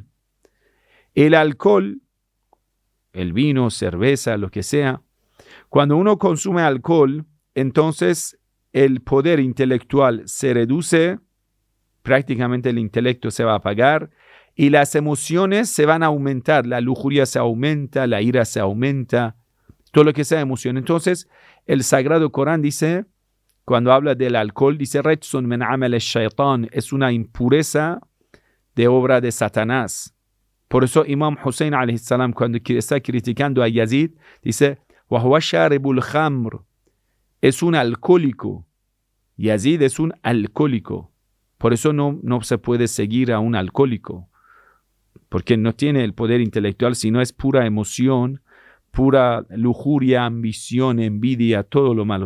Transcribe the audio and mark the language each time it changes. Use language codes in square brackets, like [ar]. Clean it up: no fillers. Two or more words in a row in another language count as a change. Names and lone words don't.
[es] El alcohol, el vino, cerveza, lo que sea, cuando uno consume alcohol, entonces el poder intelectual se reduce, prácticamente el intelecto se va a apagar y las emociones se van a aumentar. La lujuria se aumenta, la ira se aumenta, todo lo que sea emoción. Entonces, el Sagrado Corán dice, cuando habla del alcohol, dice, [ar] رجس من عمل الشيطان, [es] es una impureza de obra de Satanás. Por eso Imam Hussein [ar] عليه السلام, [es] cuando está criticando a Yazid, dice, [ar] وهو شارب الخمر, [es] es un alcohólico. Yazid es un alcohólico. Por eso no se puede seguir a un alcohólico, porque no tiene el poder intelectual, sino es pura emoción, pura lujuria, ambición, envidia, todo lo malo.